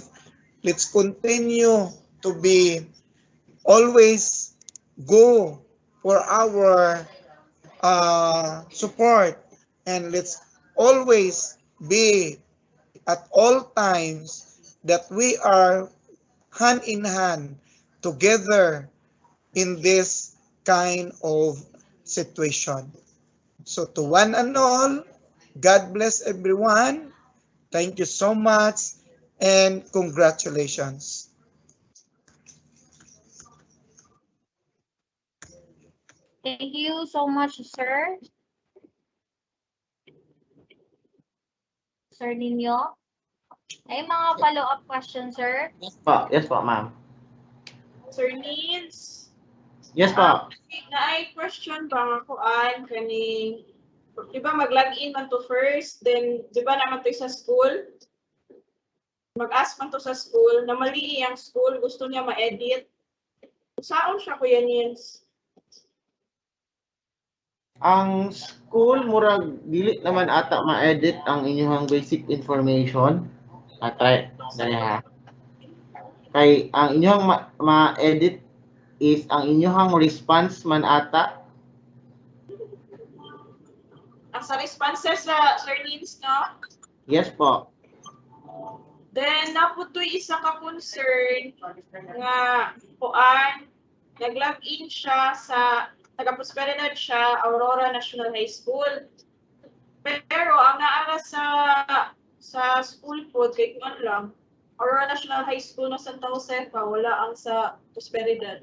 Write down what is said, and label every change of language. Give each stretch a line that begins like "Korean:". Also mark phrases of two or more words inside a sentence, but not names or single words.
English: Let's continue to be always go for our support, and let's always be at all times that we are hand in hand together in this kind of situation. So to one and all, God bless everyone. Thank you so much and congratulations. Thank you so much, sir. Sir Ninyo.
Cebuano: Ay, mga
English: follow-up questions,
Cebuano: sir.
English: Yes po, ma'am. Sir Needs, Yes po.
Cebuano: na ay question ba nga kuan kaning di ba mag-login man to first, then di ba naman to sa school? Mag-ask man to sa school, na mali ang school, gusto niya ma-edit.
Filipino: Saan siya, Kuya Nins?
Cebuano: Ang school murag dili naman ata ma-edit ang inyong basic information. Try dali ha. Kay ang inyong ma-edit is ang inyong response man ata. Ang sa responses sa Sir Nins, no?
English: Yes po. Then,
Cebuano: naputoy isa ka concern nga kuan, nag-login siya sa taga-prosperidad siya, Aurora National High School. Pero ang naara sa school po, kay kuan lang, Aurora National High School na Santa Josefa, wala ang sa prosperidad.